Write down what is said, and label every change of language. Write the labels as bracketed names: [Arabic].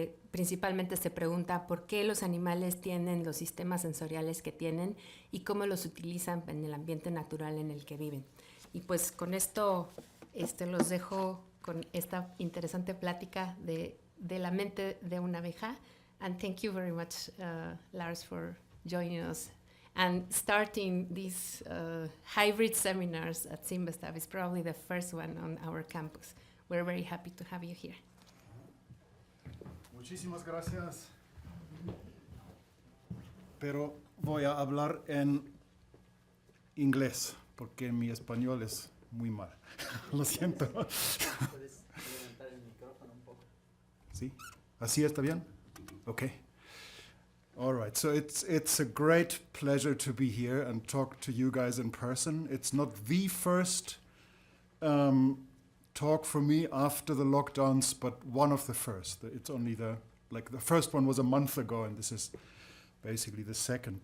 [Spanish] Principalmente se pregunta por qué los animales tienen los sistemas sensoriales que tienen y cómo los utilizan en el ambiente natural en el que viven. Y pues con esto los dejo con esta interesante plática de la mente de una abeja. [English] And thank you very much, Lars, for joining us and starting these hybrid seminars at Simbestav. It's probably the first one on our campus. We're very happy to have you here. [Spanish] Muchísimas gracias. Pero voy a hablar en inglés, porque mi español es muy mal. Lo siento. Puedes levantar el micrófono un poco. ¿Sí? ¿Así está bien? [English] Okay. All right. So it's a great pleasure to be here and talk to you guys in person. It's not the first talk for me after the lockdowns, but one of the first. It's only the first one was a month ago, and this is basically the second.